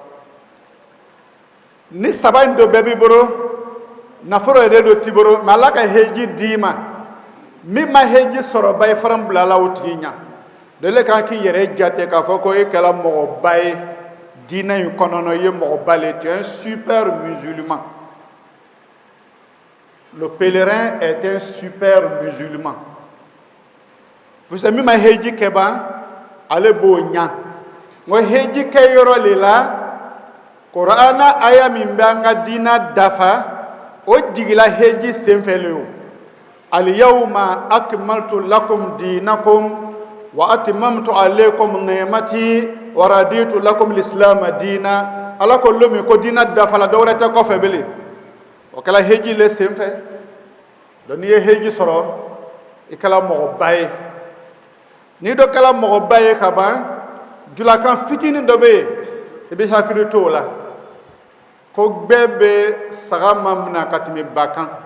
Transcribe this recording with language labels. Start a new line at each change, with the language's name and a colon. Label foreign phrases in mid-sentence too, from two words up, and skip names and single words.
Bambara: ni saba in dɔ bɛɛ b'i bolo nafolo yɛrɛ dɔ t'i bolo mɛ ala ka heji d'i ma min ma heji sɔrɔ ba i fana bilala o tigi ɲa dɔ le kan k'i yɛrɛ jate k'a fɔ ko e kɛra mɔgɔba ye diinɛ in kɔnɔna i ye mɔgɔba le
French: tu es un super musulman le pèlerin est un super musulman puisque
Bambara: min ma heji kɛ ban ale b'o ɲa ngo heji kɛ yɔrɔ le la Qur'ana aya min bɛ an ka diinɛ dafa o jigila heji senfɛ le o
Arabic: الْيَوْمَ أَكْمَلْتُ لَكُمْ دِينَكُمْ وَأَتْمَمْتُ عَلَيْكُمْ نِعْمَتِي وَ رَضِيتُ لَكُمُ الْإِسْلَامَ دِينًا
Bambara: ala ko lomi ko diinɛ dafa la dɔwɛrɛ tɛ kɔfɛ bele o kɛla heji le senfɛ donc n'i ye heji sɔrɔ i kɛla mɔgɔba ye n'i dɔ kɛla mɔgɔba ye ka ban julakan fitinin dɔ bɛ yen i bɛ hakili to o la ko bɛɛ bɛ saga ma minɛ ka tɛmɛ ba kan